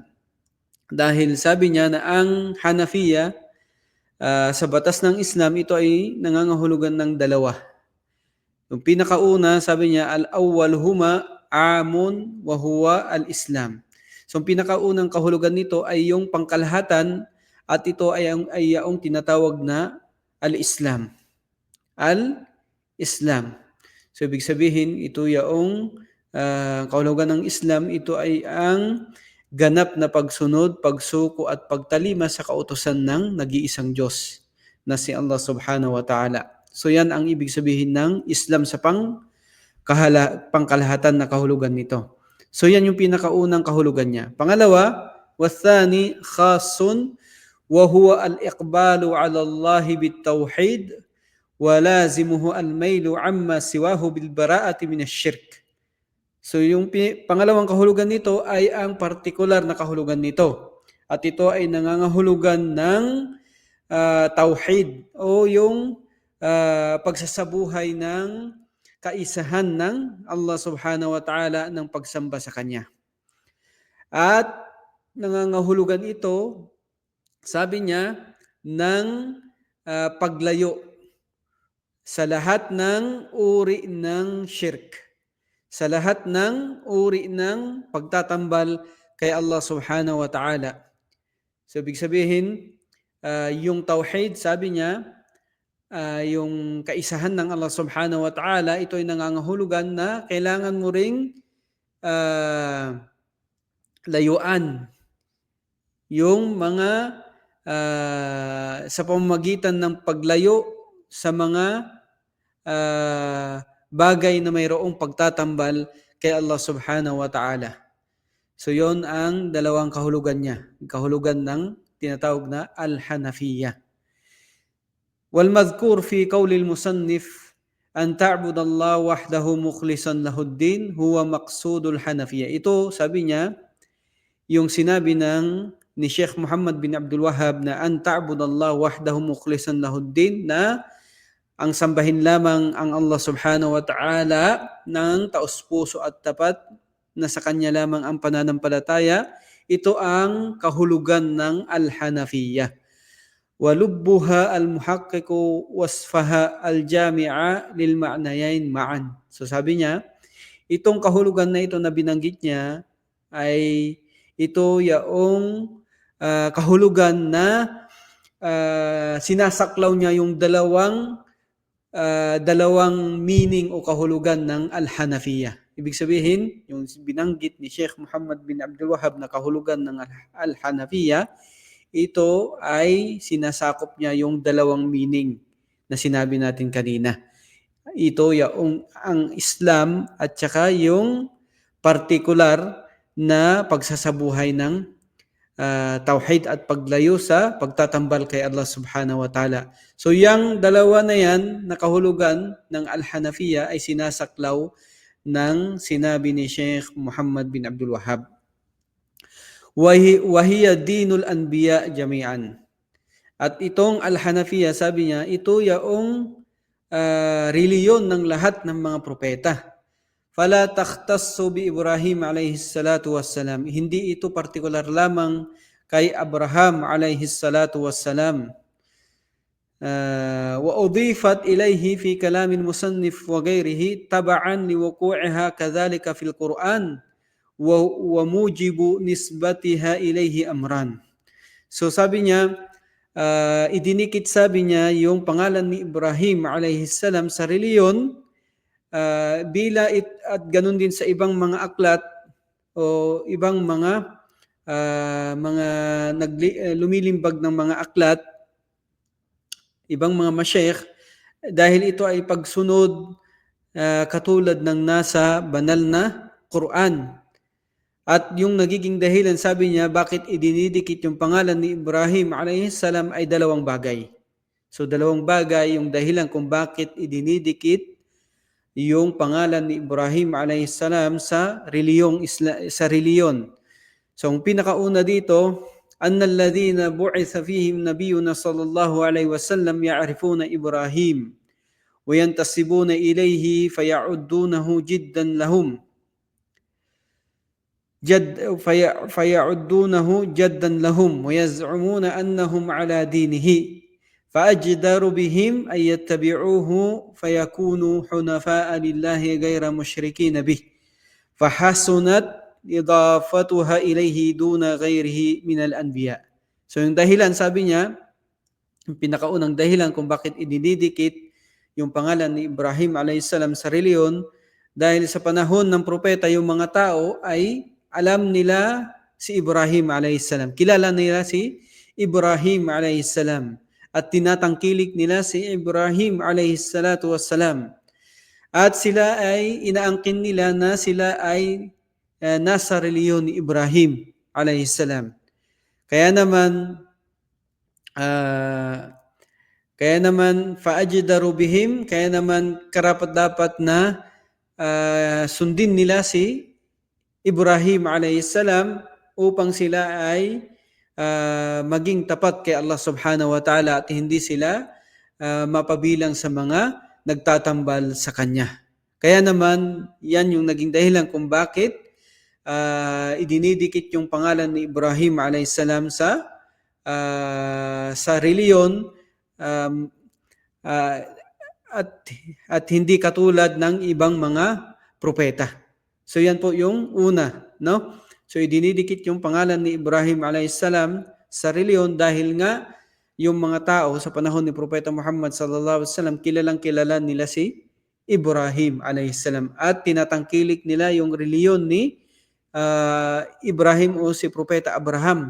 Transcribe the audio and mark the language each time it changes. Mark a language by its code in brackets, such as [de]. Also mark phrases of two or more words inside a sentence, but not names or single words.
[tl] Dahil sabi niya na ang Hanafiya sa batas ng Islam, ito ay nangangahulugan ng dalawa. Yung pinakauna, sabi niya, [ar] الأول هما عام وهو الإسلام. [tl] So ang pinakaunang kahulugan nito ay yung pangkalahatan, at ito ay yung tinatawag na al-Islam. Al-Islam. So ibig sabihin, ito yung kahulugan ng Islam, ito ay ang ganap na pagsunod, pagsuko at pagtalima sa kautusan ng nag-iisang Diyos na si Allah [ar] سبحانه وتعالى. [tl] So yan ang ibig sabihin ng Islam sa pangkalahatan na kahulugan nito. So yan yung pinakaunang kahulugan niya. Pangalawa, [ar] والثاني خاص وهو الإقبال على الله بالتوحيد ولازمه الميل عما سواه بالبراءة من الشرك. [tl] So yung pangalawang kahulugan nito ay ang partikular na kahulugan nito. At ito ay nangangahulugan ng tauhid o yung pagsasabuhay ng kaisahan ng Allah [ar] سبحانه وتعالى [tl] ng pagsamba sa Kanya. At nangangahulugan ito, sabi niya, ng paglayo sa lahat ng uri ng shirk, sa lahat ng uri ng pagtatambal kay Allah [ar] سبحانه وتعالى. [tl] So, ibig sabihin, yung tauhid, sabi niya, yung kaisahan ng Allah [ar] سبحانه وتعالى, [tl] ito ay nangangahulugan na kailangan mo ring layuan yung mga sa pamamagitan ng paglayo sa mga bagay na mayroong pagtatambal kay Allah [ar] سبحانه وتعالى. [tl] So yon ang dalawang kahulugan niya. Kahulugan ng tinatawag na al-Hanafiyya. [ar] والمذكور في قول المصنف أن تعبد الله وحده مخلصا له الدين هو مقصود الحنيفية. [tl] Ito, sabi niya, yung sinabi ni Sheikh Muhammad bin Abdul Wahhab na [ar] أن تعبد الله وحده مخلصا له الدين, [tl] na ang sambahin lamang ang Allah [ar] سبحانه وتعالى [tl] ng taos-puso at tapat, na sa Kanya lamang ang pananampalataya. Ito ang kahulugan ng al-Hanafiyya. [ar] ولبها المحقق وصفها الجامع للمعنيين معا. [tl] So sabi niya, itong kahulugan na ito na binanggit niya ay ito yaong kahulugan na sinasaklaw niya yung dalawang meaning o kahulugan ng al-Hanafiyya. Ibig sabihin, yung binanggit ni Sheikh Muhammad bin Abdul Wahhab na kahulugan ng al-Hanafiyya, ito ay sinasakop niya yung dalawang meaning na sinabi natin kanina. Ito yung ang Islam at saka yung partikular na pagsasabuhay ng tauhid at paglayo sa pagtatambal kay Allah [ar] سبحانه وتعالى. [tl] So yung dalawa na yan na kahulugan ng al-Hanafiyya ay sinasaklaw ng sinabi ni Sheikh Muhammad bin Abdul Wahhab. [ar] وهي دين الأنبياء جميعا. [tl] At itong al-Hanafiyya, sabi niya, ito yaong reliyon ng lahat ng mga propeta. [ar] فلا تختص بإبراهيم عليه الصلاة والسلام. [tl] Hindi ito partikular lamang kay Abraham [ar] عليه الصلاة والسلام. وأضيفت إليه في كلام المصنف وغيره تبعا لوقوعها كذلك في القرآن وموجب نسبتها إليه أمران. [tl] So sabi niya, idinikit, sabi niya, yung pangalan ni Ibrahim [ar] عليه السلام [tl] sa reliyon, at ganun din sa ibang mga aklat o ibang mga lumilimbag ng mga aklat, ibang mga masyayikh, dahil ito ay pagsunod katulad ng nasa banal na Quran. At yung nagiging dahilan, sabi niya, bakit idinidikit yung pangalan ni Ibrahim [ar] عليه السلام [tl] ay dalawang bagay. So dalawang bagay yung dahilan kung bakit idinidikit yung pangalan ni Ibrahim [ar] عليه السلام [tl] sa reliyon. So ang pinakauna dito, [ar] أن الذين بعث فيهم نبينا صلى الله عليه وسلم يعرفون إبراهيم وينتسبون إليه فيعدونه جدا لهم. فيعدونه جدا لهم ويزعمون أنهم على دينه فأجدر بهم أن يتبعوه فيكونوا حنفاء لله غير مشركين به فحسنت إضافتها إليه دون غيره من الأنبياء. [tl] So yung dahilan, sabi niya, yung pinakaunang dahilan kung bakit idinidikit yung pangalan ni Ibrahim a.s. sa reliyon, dahil sa panahon ng propeta, yung mga tao ay alam nila si Ibrahim a.s. Kilala nila si Ibrahim a.s. at tinatangkilik nila si Ibrahim [ar] عليه الصلاة والسلام. [tl] At sila ay inaangkin nila na sila ay nasa reliyon ni Ibrahim [ar] عليه السلام. [tl] Kaya naman [ar] فأجدر بهم, [tl] kaya naman karapat-dapat na sundin nila si Ibrahim [ar] عليه السلام [tl] upang sila ay maging tapat kay Allah [ar] سبحانه وتعالى [tl] at hindi sila mapabilang sa mga nagtatambal sa kanya. Kaya naman, yan yung naging dahilan kung bakit idinidikit yung pangalan ni Ibrahim [ar] عليه السلام [tl] sa reliyon at hindi katulad ng ibang mga propeta. So yan po yung una, no? So idinidikit yung pangalan ni Ibrahim [ar] عليه السلام [tl] sa reliyon dahil nga yung mga tao sa panahon ni Propeta Muhammad [ar] صلى الله عليه وسلم [tl] kilalang kilala nila si Ibrahim [ar] عليه السلام [tl] at tinatangkilik nila yung reliyon ni Ibrahim o si Propeta Abraham.